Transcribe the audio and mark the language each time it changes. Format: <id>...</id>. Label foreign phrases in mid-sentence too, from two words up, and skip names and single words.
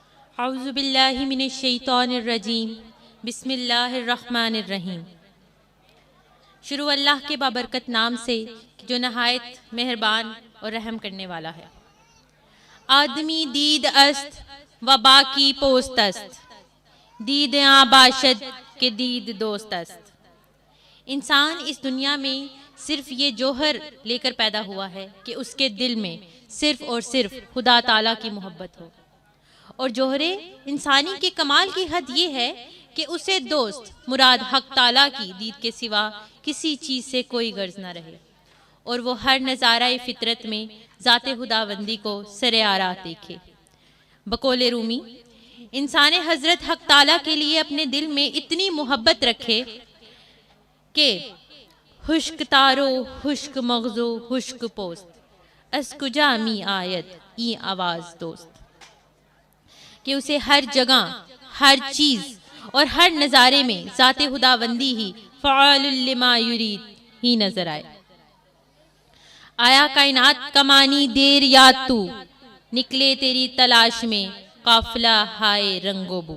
<ar>اعوذ باللہ من الشیطان الرجیم بسم اللہ الرحمن الرحیم۔</ar> <ur>شروع اللہ کے بابرکت نام سے جو نہایت مہربان اور رحم کرنے والا ہے۔</ur> <fa>آدمی دید است و باقی پوست است، دید آں باشد کہ دید دوست است۔</fa> <ur>انسان اس دنیا میں صرف یہ جوہر لے کر پیدا ہوا ہے کہ اس کے دل میں صرف اور صرف خدا تعالیٰ کی محبت ہو، اور جوہر انسانی کے کمال کی حد یہ ہے کہ اسے دوست مراد حق تعالیٰ کی دید کے سوا کسی چیز سے کوئی غرض نہ رہے، اور وہ ہر نظارہ فطرت میں ذات خداوندی کو سر آرات دیکھے۔ بقول رومی، انسان حضرت حق تعالیٰ کے لیے اپنے دل میں اتنی محبت رکھے کہ</ur> <fa>خشک تارو خشک مغزو خشک پوست از کجا می آید ای آواز دوست،</fa> <ur>کہ اسے ہر جگہ، ہر چیز اور ہر نظارے میں ذات خداوندی ہی</ur> <ar>فعال لما یرید</ar> <ur>ہی نظر آئے۔ آیا کائنات کا معنی دیر یاد تو، نکلے تیری تلاش میں قافلہ ہائے رنگ و بو۔</ur>